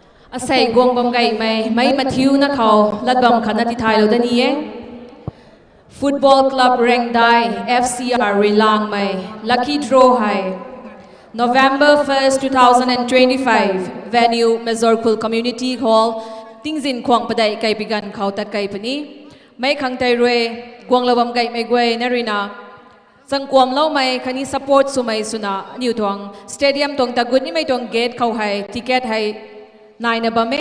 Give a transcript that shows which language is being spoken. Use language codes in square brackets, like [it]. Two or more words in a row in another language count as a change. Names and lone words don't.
[ria] Asai gong bom gai mai Matthew na khao latbam khana ti thai lo da ni ye Football Club Reng Dai FCR Rilang mai [en] lucky draw [ria] hai November 1st 2025 venue Mezorkul Community Hall Tingzin Kwang Padai kai pigan khau tat kai pani mai khang tai rue gwang lawam gai mai gwe narina Sangkwam lau mai khani support sumai suna new tong stadium tong tagut ni mai tong gate khau hai ticket hai nai na bame